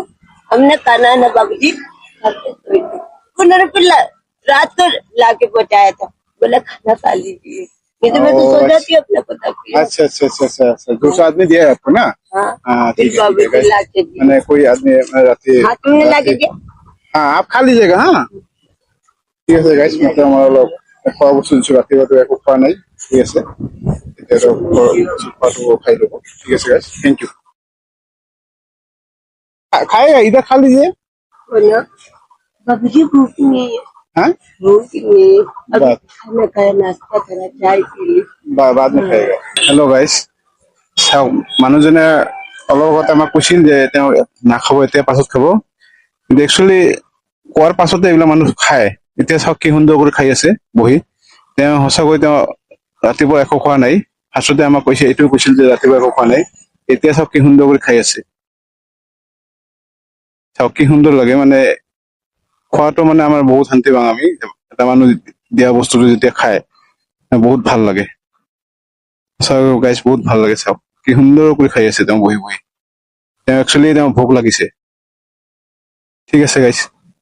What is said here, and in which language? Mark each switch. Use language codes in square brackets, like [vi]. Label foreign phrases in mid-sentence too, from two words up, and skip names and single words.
[hi] हमने खाना ना बाबूजी उन्होंने फिर रात को लाके पहुँचाया था बोला खाना खा लीजिए ये तो मैं तो सो जाती हूँ अपना पता किया। अच्छा अच्छा अच्छा अच्छा अच्छा दूसरा आदमी दिया है आपको ना। हाँ ठीक है मैंने कोई आदमी तुमने लाके दिया। हाँ आप खा लीजिएगा। हाँ [as] ঠিক আছে গাইস মতে আমার অলপ খোৱা বস্তু দিছো ৰাতিপুৱাটো একো খোৱা নাই ঠিক আছে এতিয়াতো খোৱাটো খাই ল'ব ঠিক আছে গাইস [en] thank you [hi] खाएगा इधर खा लीजिए। बाबूजी भूख नहीं है। हाँ भूख नहीं है अभी खाना खाया नाश्ता करा चाय पी बाद में खाएगा। [en] hello guys [as] চাওক মানুহজনে অলপ আগতে আমাক কৈছিল যে তেওঁ নাখাব এতিয়া পাছত খাব কিন্তু একচুৱেলি কোৱাৰ পাছতে এইবিলাক মানুহ খায়। এতিয়া চাওক কি সুন্দৰ কৰি খাই আছে বহি তেওঁ সঁচাকৈ তেওঁ ৰাতিপুৱা একো খোৱা নাই ফাৰ্ষ্টতে আমাক কৈছে এইটোও কৈছিল যে ৰাতিপুৱা একো খোৱা নাই এতিয়া চাওক কি সুন্দৰ কৰি খাই আছে চাওক কি সুন্দৰ লাগে মানে খোৱাটো মানে আমাৰ বহুত শান্তি পাওঁ আমি এটা মানুহ দিয়া বস্তুটো যেতিয়া খায় বহুত ভাল লাগে চাওক গাইছ বহুত ভাল লাগে চাওক কি সুন্দৰ কৰি খাই আছে তেওঁ বহি বহি তেওঁ একচুৱেলি তেওঁ ভোক লাগিছে ঠিক আছে গাইছ।